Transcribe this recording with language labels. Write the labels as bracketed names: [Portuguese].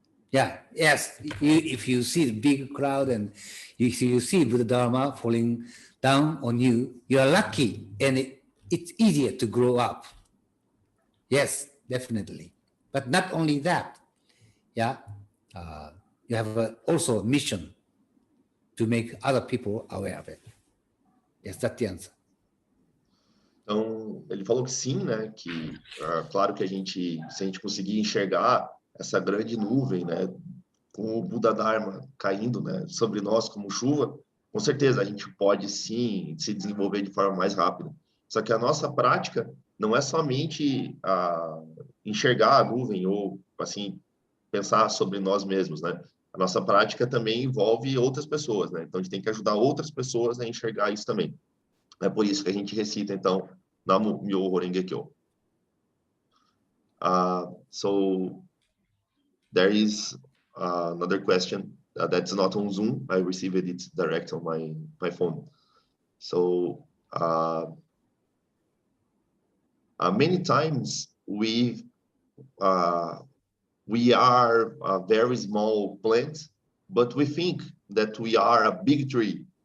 [English] Yeah, yes, if you see the big crowd and if you see Buddha Dharma falling down on you, you are lucky and it's easier to grow up. Yes, definitely. But not only that, you have also a mission to make other people aware of it. Yes, that's the answer. [Portuguese] Então, ele falou que sim, né? Que, claro que se a gente conseguir enxergar essa grande nuvem, né? Com o Buda Dharma caindo, né? Sobre nós como chuva, com certeza a gente pode sim se desenvolver de forma mais rápida. Só que a nossa prática não é somente enxergar a nuvem ou, assim, pensar sobre nós mesmos, né? A nossa prática também envolve outras pessoas, né? Então, a gente tem que ajudar outras pessoas a enxergar isso também. É por isso que a gente recita, então, Nam-myoho Renge Kyo. [English] So, there is another question that's not on Zoom. I received it direct on my phone. So, many times we are a very small plant, but we think that we are a big tree.